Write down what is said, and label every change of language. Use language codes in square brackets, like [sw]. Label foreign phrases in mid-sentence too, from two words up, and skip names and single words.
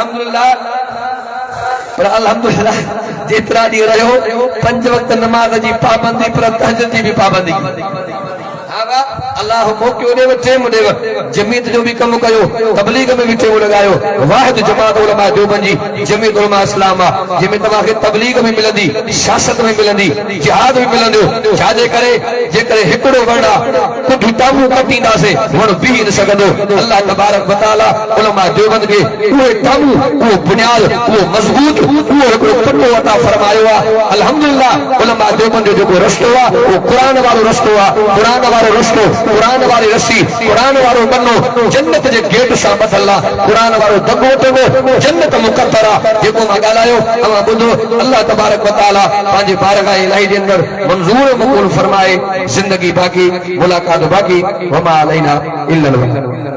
[sd] अल्हम्दुलिल्लाह जेतिरा ॾींहं रहियो 5 वक़्त नमाज़ जी पाबंदी पर तहज्जुद जी बि पाबंदी अल्लाह मोकियो ॾेव टेम ॾेव जमीयत जो भी कम कयो तबलीग में भी टेम लॻायो वाहिद जमात उलमा देवबंद जी जमीयत उलमा इस्लाम आहे जंहिंमें तव्हांखे तबलीग में मिलंदी सियासत में मिलंदी जिहाद में मिलंदो छाजे करे जेकॾहिं हिकिड़ो वण आहे कुझु टामू कटींदासीं वण बीह न सघंदो [ar] الله تبارك وتعالى [sd] उलमा देवबंद खे उहे टामू उहो बुनियाद उहो मज़बूत उहो हिकिड़ो पटो अता फरमायो आहे अल्हम्दुलिल्लाह उलमा देवबंद जो जेको रस्तो आहे उहो क़ुरान वारो रस्तो आहे क़ुरान वारो रस्तो क़ुरान वारी रस्सी क़ुरान वारो बनो जन्नत जे गेट सां ॿधल आहे क़ुरान वारो दगो टोगो जन्नत मुक़द्दर आहे जेको मां ॻाल्हायो तव्हां ॿुधो [ar] الله تبارك وتعالى [sd] पंहिंजे बारगाह इलाही जे अंदरि मंज़ूर मक़बूल फरमाए [ur] زندگی باقی ملاقات باقی [ar] وما علينا إلا البلاغ